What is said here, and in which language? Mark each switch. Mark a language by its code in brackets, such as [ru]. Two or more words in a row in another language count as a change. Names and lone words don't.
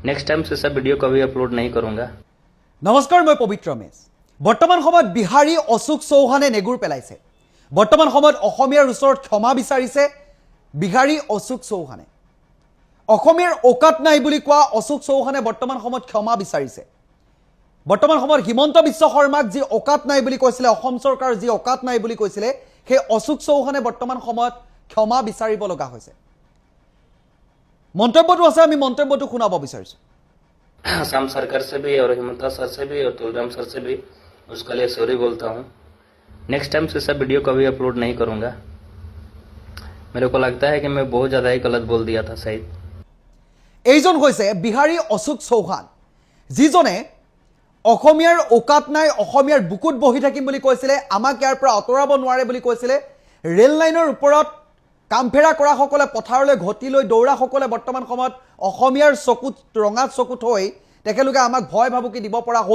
[en] next time [hi] से सब वीडियो कभी अपलोड नहीं करूंगा। [as] নমস্কাৰ মই পবিত্ৰ মেছ বৰ্তমান সময়ত বিহাৰী অশোক চৌহানে নেগুৰ পেলাইছে বৰ্তমান সময়ত অসমীয়াৰ ওচৰত ক্ষমা বিচাৰিছে বিহাৰী অশোক চৌহানে অসমীয়াৰ ওকাত নাই বুলি কোৱা অশোক চৌহানে বৰ্তমান সময়ত ক্ষমা বিচাৰিছে বৰ্তমান সময়ত হিমন্ত বিশ্ব শৰ্মাক যি ওকাত নাই বুলি কৈছিলে অসম চৰকাৰ যি ওকাত নাই বুলি কৈছিলে সেই অশোক চৌহানে বৰ্তমান সময়ত ক্ষমা বিচাৰিব লগা হৈছে মন্তব্যটো আছে আমি মন্তব্যটো শুনাব বিচাৰিছো [hi] शाम सरकार से भी और हिमंता सर से भी और तुलराम सर से भी उसके लिए सॉरी बोलता हूँ। [en] next time [hi] से सब वीडियो कभी अपलोड नहीं करूँगा। मेरे को लगता है कि मैं बहुत ज़्यादा ही गलत बोल दिया था शायद। [as] এইজন হৈছে বিহাৰী অশোক চৌহান যিজনে অসমীয়াৰ ওকাত নাই অসমীয়াৰ বুকুত বহি থাকিম বুলি কৈছিলে আমাক ইয়াৰ পৰা অতৰাব নোৱাৰে বুলি কৈছিলে ৰেল লাইনৰ ওপৰত কামফেৰা কৰা সকলে পথাৰলৈ ঘটি লৈ দৌৰা সকলে বৰ্তমান সময়ত অসমীয়াৰ চকুত ৰঙাত চকুত হৈ তেখেতলোকে আমাক ভয় ভাবুকি দিব পৰা হ'ল